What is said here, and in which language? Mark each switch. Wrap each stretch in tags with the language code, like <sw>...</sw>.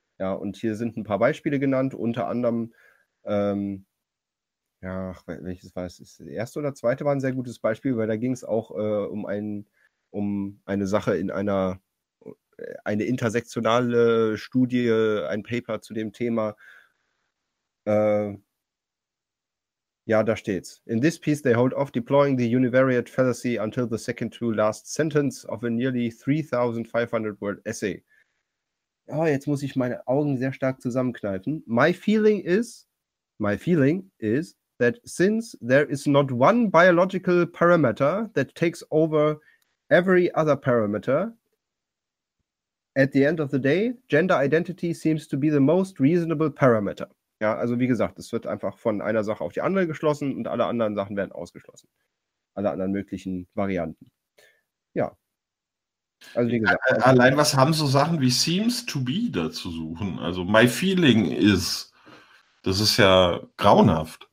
<de>Ja, und hier sind ein paar Beispiele genannt, unter anderem, ja, welches war es, ist das erste oder zweite war ein sehr gutes Beispiel, weil da ging es auch um eine Sache in eine intersektionale Studie, ein Paper zu dem Thema. Ja, da steht's.</de> <en>In this piece they hold off deploying the univariate fallacy until the second to last sentence of a nearly 3,500 word essay.</en> <de>Oh, jetzt muss ich meine Augen sehr stark zusammenkneifen.</de> <en>My feeling is that since there is not one biological parameter that takes over every other parameter, at the end of the day, gender identity seems to be the most reasonable parameter.</en> <de>Ja, also wie gesagt, es wird einfach von einer Sache auf die andere geschlossen und alle anderen Sachen werden ausgeschlossen. Alle anderen möglichen Varianten. Ja. Also wie gesagt. Allein was haben so Sachen wie</de> <en>seems to be</en> <de>da zu suchen? Also</de> <en>my feeling is,</en> <de>das ist ja grauenhaft.</de>